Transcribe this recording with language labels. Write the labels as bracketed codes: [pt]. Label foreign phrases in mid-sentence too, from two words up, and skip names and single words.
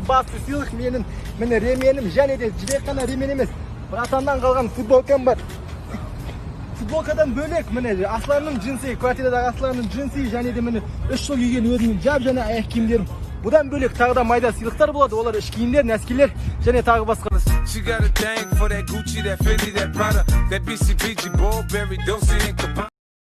[kk] Басты сыйлық менің міне ременім, және де жібек қана ремен емес, братаннан қалған футболкам бар. Футболкадан бөлек міне Асланның джинсы, квартирадағы Асланның джинсы, және де міне 3 жыл киген өзімнің жап жаңа аяқ киімдерім. Бұдан бөлек тағы да майда сыйлықтар болады. Олар іш киімдер, нәскилер және тағы басқа. [en] She got a thing for that Gucci, that Fendi, that Prada, that BCBG, Burberry, Dolce & Gabbana.